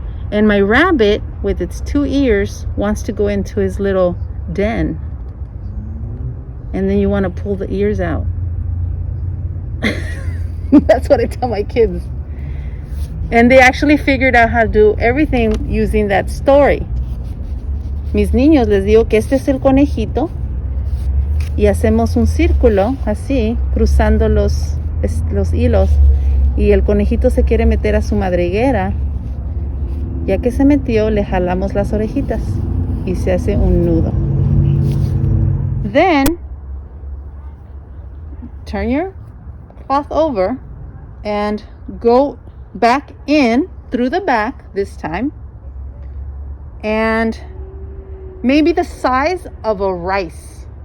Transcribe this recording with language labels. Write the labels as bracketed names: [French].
[English] And my rabbit with its two ears wants to go into his little den. And then you want to pull the ears out. That's what I tell my kids. And they actually figured out how to do everything using that story. [Spanish] Mis niños, les digo que este es el conejito. Y hacemos un círculo, así, cruzando los hilos. Y el conejito se quiere meter a su madriguera. Ya que se metió, le jalamos las orejitas. Y se hace un nudo. [English] Then, turn your cloth over and go back in through the back this time. And maybe the size of a rice.